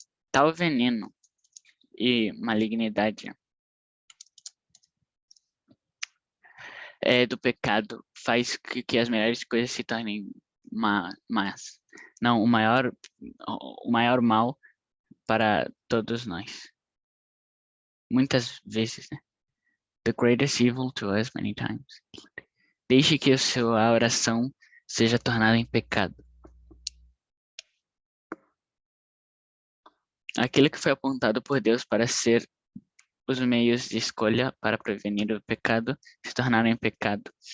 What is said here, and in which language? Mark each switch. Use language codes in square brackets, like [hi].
[pt] Tal veneno e malignidade do pecado faz que as melhores coisas se tornem más. Não, o maior mal para todos nós. Muitas vezes, né? [en] The greatest evil to us many times. [pt] Deixe que a sua oração seja tornada em pecado. Aquilo que foi apontado por Deus para ser os meios de escolha para prevenir o pecado se tornaram em pecado.